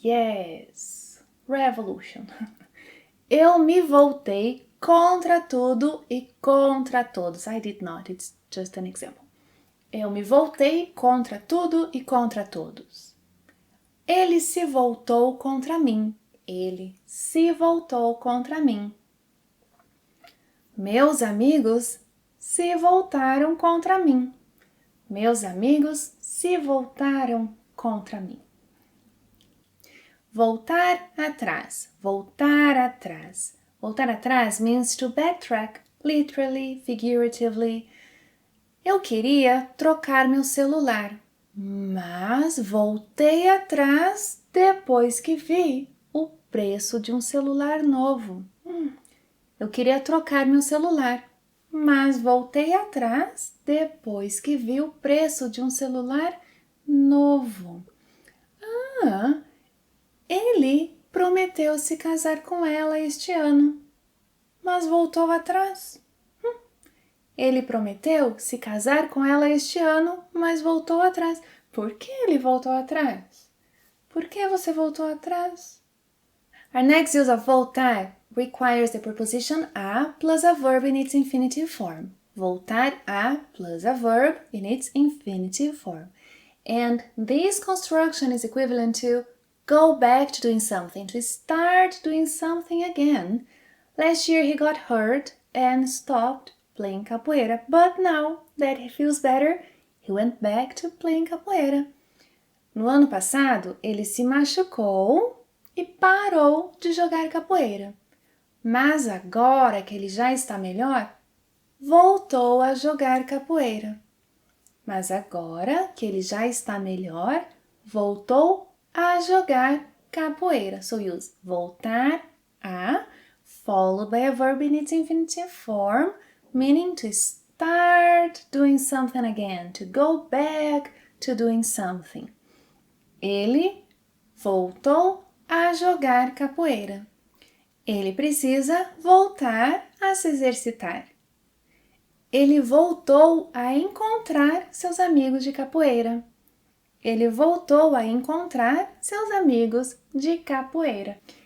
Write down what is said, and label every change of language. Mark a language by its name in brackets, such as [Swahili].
[English] Yes, revolution. [Portuguese] Eu me voltei contra tudo e contra todos. [English] I did not, it's just an example. [Portuguese] Eu me voltei contra tudo e contra todos. Ele se voltou contra mim. Ele se voltou contra mim. Meus amigos se voltaram contra mim. Meus amigos se voltaram contra mim. Voltar atrás. Voltar atrás. [English] Voltar atrás means to backtrack, literally, figuratively. [Portuguese] Eu queria trocar meu celular, mas voltei atrás depois que vi o preço de um celular novo. Eu queria trocar meu celular, mas voltei atrás depois que vi o preço de um celular novo. Ele prometeu se casar com ela este ano, mas voltou atrás. Ele prometeu se casar com ela este ano, mas voltou atrás. Por que ele voltou atrás? Por que você voltou atrás? [English] Our next use of voltar requires the preposition a plus a verb in its infinitive form. Voltar a plus a verb in its infinitive form. And this construction is equivalent to go back to doing something, to start doing something again. Last year he got hurt and stopped playing capoeira, but now that he feels better, he went back to playing capoeira. [Portuguese] No ano passado, ele se machucou e parou de jogar capoeira. Mas agora que ele já está melhor, voltou a jogar capoeira. Mas agora que ele já está melhor, voltou a jogar capoeira. [English] So use [Portuguese] voltar a [English] followed by a verb in its infinitive form, meaning to start doing something again, to go back to doing something. [Portuguese] Ele voltou a jogar capoeira. Ele precisa voltar a se exercitar. Ele voltou a encontrar seus amigos de capoeira. Ele voltou a encontrar seus amigos de capoeira.